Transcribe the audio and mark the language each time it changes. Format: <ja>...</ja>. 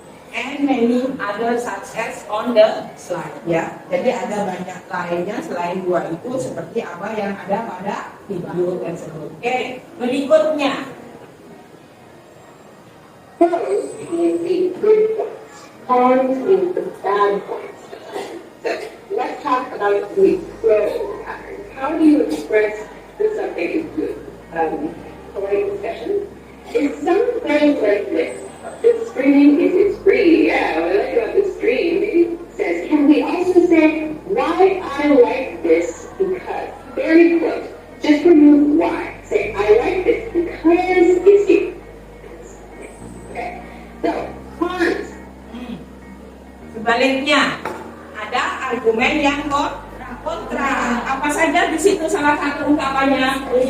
<en>And many other such as on the slide, ya.</en> <id>Jadi ada banyak lainnya selain dua itu seperti apa yang ada pada video tersebut. Oke, berikutnya.</id> <en>Pros means the good points. Cons means the bad points. So let's talk about the pro pattern. How do you express that something is good? Polite discussion. In some phrase like this, the screen is free. Yeah, what I like about the screen, it says, can we also say, why I like this because? Very close. Just remove why. Say, I like this because it's here. Okay. So, cons.</en> <id>Sebaliknya, ada argumen yang kontra. Apa saja di situ salah satu ungkapannya?</id>